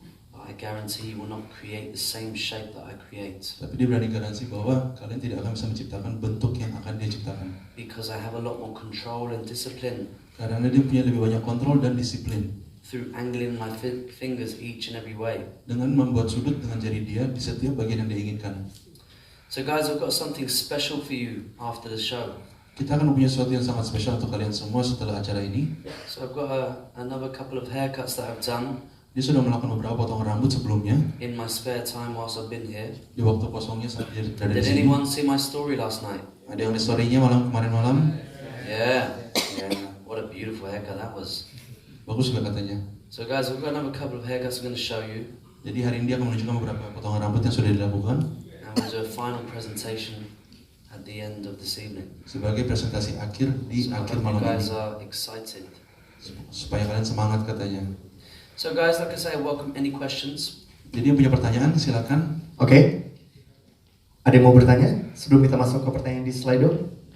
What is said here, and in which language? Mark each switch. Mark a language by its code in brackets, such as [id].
[en] But I guarantee you will not create the same shape that I create. [id] tapi dia berani garansi bahwa kalian tidak akan bisa menciptakan bentuk yang akan dia ciptakan. [en] Because I have a lot more control and discipline [id] Karena dia punya lebih banyak kontrol dan disiplin [en] through angling my fingers each and every way. [id] dengan membuat sudut dengan jari dia di setiap bagian yang dia inginkan. [en] So guys, I've got something special for you after the show. [id] Kita akan mempunyai sesuatu yang sangat spesial untuk kalian semua setelah acara ini. [en] So I've got another couple of haircuts that I've done [id] Dia sudah melakukan beberapa potongan rambut sebelumnya [en] in my spare time whilst I've been here. [id] di waktu kosongnya saat dia berada di sini. [en] anyone see my story last night? [id] Ada yang di story-nya kemarin malam. [en] Yeah. What a beautiful haircut that was. [id] Bagus juga katanya. [en] So guys, I've got another couple of haircuts I'm going to show you. [id] Jadi hari ini dia akan menunjukkan beberapa potongan rambut yang sudah dilakukan [en] And we'll do a final presentation at the end of this evening. [id] sebagai presentasi akhir di [en] So I [id] akhir [en] hope you [id] malam [en] guys [id] ini. [en] are excited. [id] Supaya kalian semangat katanya. [en] So guys, like I say, welcome any questions. [id] Jadi yang punya pertanyaan silakan. Oke. Ada yang mau bertanya sebelum kita masuk ke pertanyaan di Slido?